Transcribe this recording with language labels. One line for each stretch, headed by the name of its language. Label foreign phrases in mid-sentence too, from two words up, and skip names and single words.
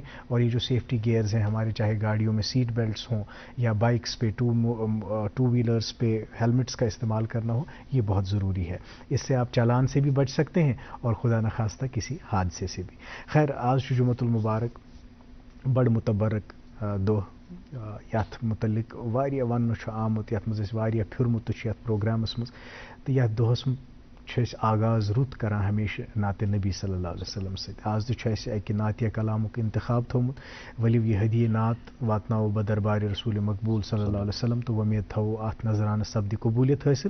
Urdu: اور یہ جو
English: safety gears
Urdu: ہیں ہمارے، چاہے گاڑیوں میں
English: seat belts
Urdu: ہوں یا بائکس پہ
English: two wheelers
Urdu: پہ ہیلمٹس کا استعمال کرنا ہو، یہ بہت ضروری ہے. اس سے آپ چالان سے بھی بچ سکتے ہیں اور خدا نخواستہ کسی حادثے سے بھی.
Kashmiri: خیر، آج جمعۃ المبارک بڑ متبرک دۄہ، یتھ متعلق واریاہ وننہٕ چھُ آمُت، یتھ منٛز أسۍ واریاہ پھِرمُت تہِ چھُ یتھ پروگرامس منٛز. تہٕ یتھ دۄہس چھِ أسۍ آغاز رُت کران ہمیشہ نعتِ نبی صلی اللہ علیہ وسلم سۭتۍ. آز تہِ چھُ اَسہِ اکہِ نعتیہ کلامُک انتخاب تھوٚومُت. ؤلِو یہِ ہدیہِ نعت واتناوو بہ دربارِ رسول مقبوٗل صلی اللہ علیہ وسلم، تہٕ وۄمید تھاوو اتھ نظرانہٕ سپدِ قبوٗلیت حٲصِل.